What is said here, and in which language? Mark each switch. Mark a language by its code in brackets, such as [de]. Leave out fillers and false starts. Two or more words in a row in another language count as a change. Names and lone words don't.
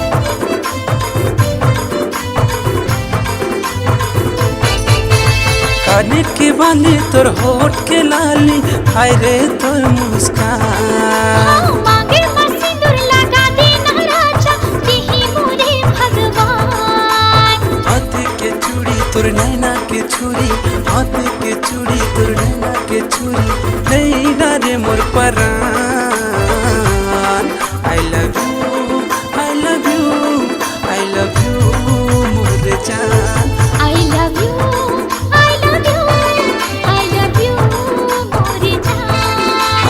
[hne] काने के बाली तोर होठ के लाली, हाय रे तोर मुस्कान। मांगे मस्ती दूर लगा देना राजा, दिही मोरे भगवान। हाथ के चूड़ी तोर नैना के छुरी, हाथ के चूड़ी तोर नैना के छुरी, नैना रे मोर परान। [en] I love you, I love you, I love you [hne] मोर जान। [en] I love you, I love you, I love you [hne] मोरे जान।